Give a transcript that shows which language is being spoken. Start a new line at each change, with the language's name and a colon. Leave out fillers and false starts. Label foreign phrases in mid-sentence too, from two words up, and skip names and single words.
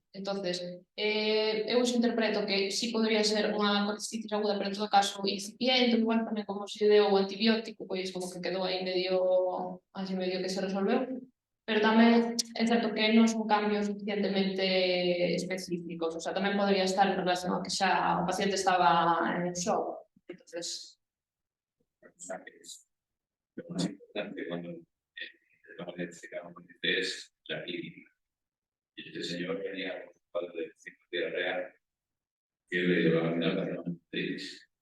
Galician: Entonces, eu iso interpreto que sí podría ser unha colestitis aguda, pero en todo caso incipiente, igual tamén como se deu o antibiótico, pois como que quedou aí así medio que se resolveu. Pero tamén é certo que non son cambios suficientemente específicos,
Spanish: o sea,
Galician: tamén podría estar en relación a que xa o paciente estaba en shock.
Spanish: Entonces, O sea, que es lo más importante cuando vamos a identificar un paciente es la clínica. Y este señor tenía un cuadro de diarrea que le dio la gastritis.